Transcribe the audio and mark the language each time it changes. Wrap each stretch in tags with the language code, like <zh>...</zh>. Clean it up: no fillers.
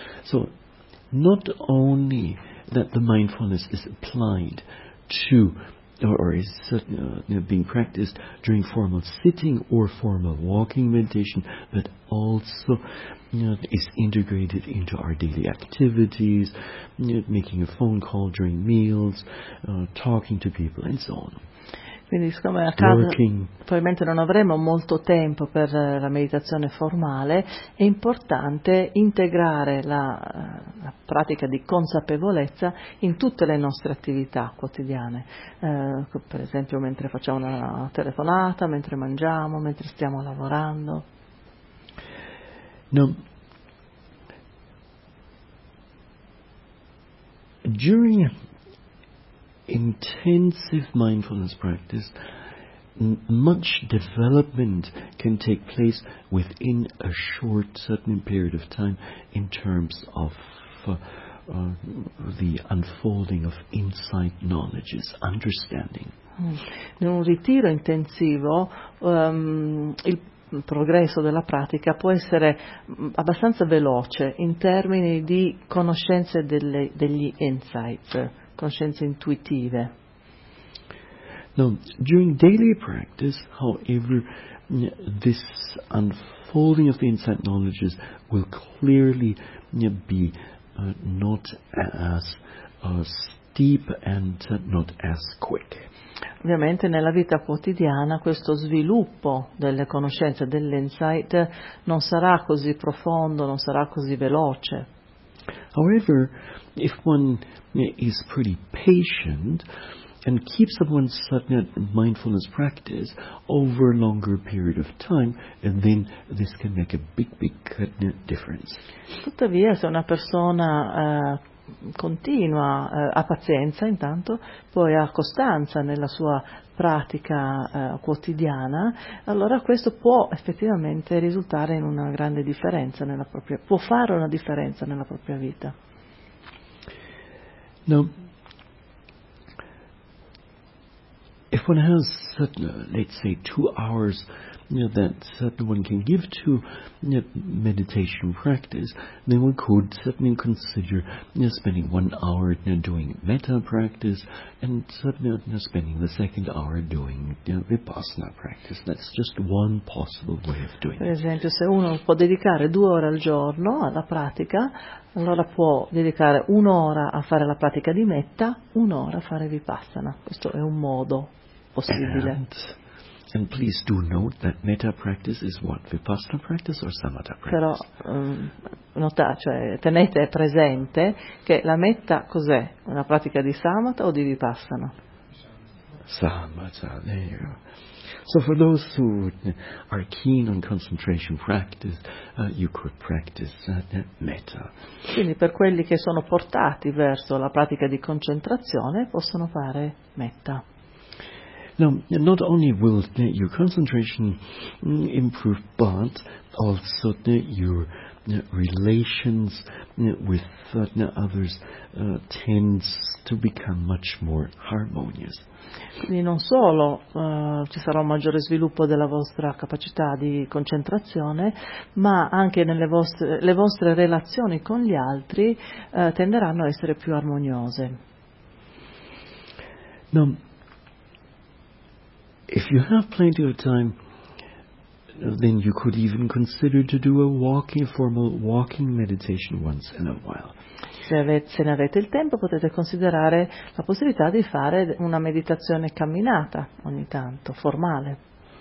<en>So not only that the mindfulness is applied to or is being practiced during formal sitting or formal walking meditation, but also is integrated into our daily activities, making a phone call during meals, talking to people and so on.</en> <it>Quindi siccome a casa probabilmente non avremo molto tempo per la meditazione formale, è importante integrare la pratica di consapevolezza in tutte le nostre attività quotidiane. Per esempio mentre facciamo una telefonata, mentre mangiamo, mentre stiamo lavorando. No.</it> <en>During intensive mindfulness practice, much development can take place within a short certain period of time in terms of the unfolding of insight knowledges, understanding.</en> <it>In un ritiro intensivo, il progresso della pratica può essere abbastanza veloce in termini di conoscenze degli insights. Conoscenze intuitive.</it> <en>Now, during daily practice, however, this unfolding of the insight knowledges will clearly be not as steep and not as quick.</en> <it>Ovviamente nella vita quotidiana questo sviluppo delle conoscenze, dell'insight, non sarà così profondo, non sarà così veloce.</it> <en>However, if one is pretty patient and keeps up one's mindfulness practice over a longer period of time, and then this can make a big difference.</en> <it>Tuttavia, se una persona continua, ha pazienza intanto, poi ha costanza nella sua pratica quotidiana, allora questo può effettivamente risultare in una grande differenza nella propria, può fare una differenza nella propria vita.</it> <en>Now, if one has, let's say, 2 hours, you know, that certain one can give to, you know, meditation practice, then we could certainly consider, you know, spending 1 hour, you know, doing metta practice, and certainly, you know, spending the second hour doing, you know, vipassana practice. That's just one possible way of doing it.</en> <it>Per esempio, se uno può dedicare 2 ore al giorno alla pratica, allora può dedicare 1 ora a fare la pratica di metta, 1 ora a fare vipassana. Questo è un modo possibile.</it> <en>And please do note that metta practice is what, vipassana practice or samatha practice?</en> <it>Però nota, cioè tenete presente che la metta cos'è? Una pratica di samatha o di vipassana?</it> <en>Samatha, there. So for those who are keen on concentration practice, you could practice metta.</en> <it>Quindi per quelli che sono portati verso la pratica di concentrazione possono fare metta.</it> <en>Now, not only will your concentration improve, but also your relations with others tends to become much more harmonious.</en> <it>Quindi non solo ci sarà un maggiore sviluppo della vostra capacità di concentrazione, ma anche nelle vostre, le vostre relazioni con gli altri tenderanno a essere più armoniose.</it> <en>Now, if you have plenty of time, then you could even consider to do a walking, formal walking meditation once in a while.</en> <it>Se ne avete il tempo, potete considerare la possibilità di fare una meditazione camminata ogni tanto, formale.</it>